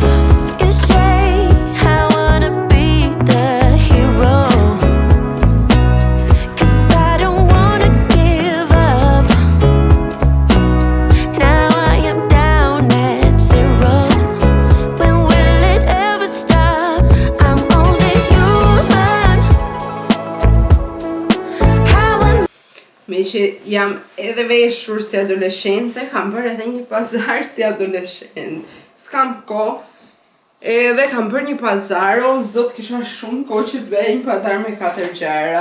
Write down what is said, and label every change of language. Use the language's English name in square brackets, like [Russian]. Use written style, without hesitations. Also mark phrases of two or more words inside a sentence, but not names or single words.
[English] You say, I wanna be the hero, 'cause I don't wanna give up. Now I am down at 0. When will it ever stop? I'm only human. [Albanian] Me që jam edhe veshur si adoleshente, kam bërë edhe një pazar si adoleshent. S'kam kohë, edhe kam bërë një pazar, o zot kisha shumë kohë që s'bëj një pazar me 4 gjëra.